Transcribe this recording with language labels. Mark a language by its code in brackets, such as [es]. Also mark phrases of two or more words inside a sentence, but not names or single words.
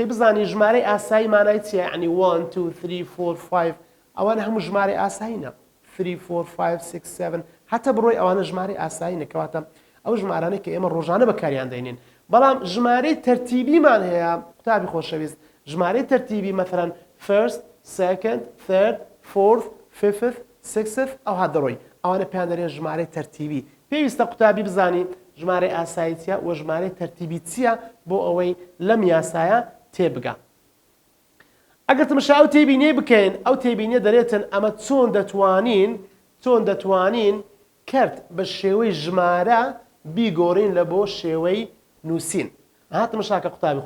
[ckb] بزانی ژمارەی ئاسایی مانای چیە ینی 1 2 3 4 5 ئەوانە هەموو ژمارە ئاساییە 3 4 5 6 7 هەتا بڕۆی ئەوانە ژمارە ئاسایی نەکەواتە ئەو ژمارانەی کە ئێمە ڕۆژانە بەکاریان دەینین بەڵام ژمارەی تەرتیبیمان هەیە قوتابی خۆشەویست ژمارەی تەرتیبی مەثەڵەن [en] first second third fourth fifth sixth [ckb] ئەو هەدەڕۆی ئەوانە پێیان دەرێن ژمارەی تەرتیبی پێویستە قوتابی بزانی ژمارەی ئاسایی چیە و ژمارەی تەرتیبی چییە بۆ ئەوەی لەم یاسایە تێبگا ئەگەر تماشا ئەو تێبینێ بکەین ئەو تێبینێ دەرێتن ئەمە چۆن دەتوانین کرد بە شێوەی ژمارە بیگۆڕین لە بۆ شێوەی نووسین هاتمەشاکە قوتابی